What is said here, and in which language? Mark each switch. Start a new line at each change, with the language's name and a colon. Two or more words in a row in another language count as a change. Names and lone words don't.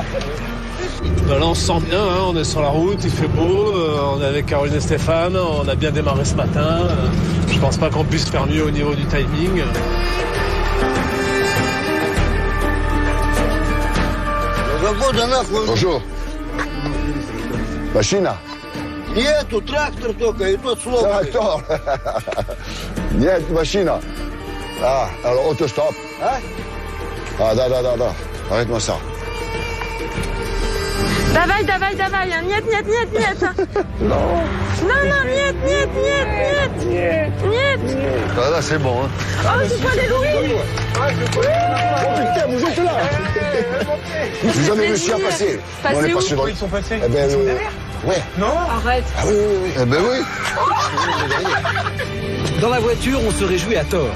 French: Ben là, on se sent bien, hein, on est sur la route, il fait beau, on est avec Caroline et Stéphane, on a bien démarré ce matin. Je pense pas qu'on puisse faire mieux au niveau du timing. Bonjour.
Russian: Машина? Нету, трактор только, и тот сломанный. Трактор. Нет, машина.
French: Ah, alors autostop.
Russian: А? Ah, да.
French: Arrête-moi ça.
Russian: Давай, нет.
French: Non.
Russian: Нет.
French: Ah, là, c'est bon, hein. Oh, c'est pas des louis. Oh putain, vous êtes là. J'ai jamais réussi à passer. Passer On est où? passé dans... Ils sont passés. Eh ben, Ils sont derrière. Ouais. Non. Arrête. Ah oui. Eh ben oui. Dans la voiture, on se réjouit à tort.